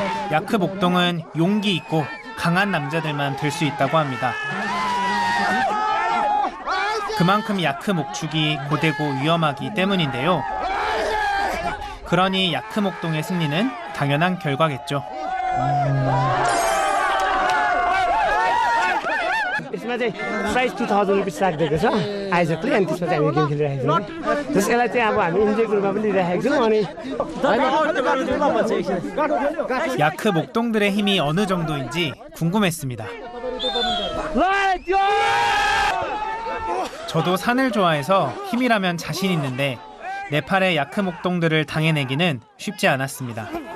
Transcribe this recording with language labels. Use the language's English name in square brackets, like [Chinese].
[Korean] 야크 목동은 용기 있고 강한 남자들만 들 수 있다고 합니다. 그만큼 야크 목축이 고되고 위험하기 때문인데요. 그러니 야크 목동의 승리는 당연한 결과겠죠. [Nepali] यसमा चाहिँ price 2000 rupees राखिदिएको छ आइजकले अनि त्यसमा चाहिँ हामी गेम खेलिरहेको छौँ त्यसलाई चाहिँ अब हामी इन्जोयको रूपमा पनि लिइरहेको छौँ अनि [Korean] 야크 목동들의 힘이 어느 정도인지 궁금했습니다. 저도 산을 좋아해서 힘이라면 자신 있는데 네팔의 야크 목동들을 당해내기는 쉽지 않았습니다.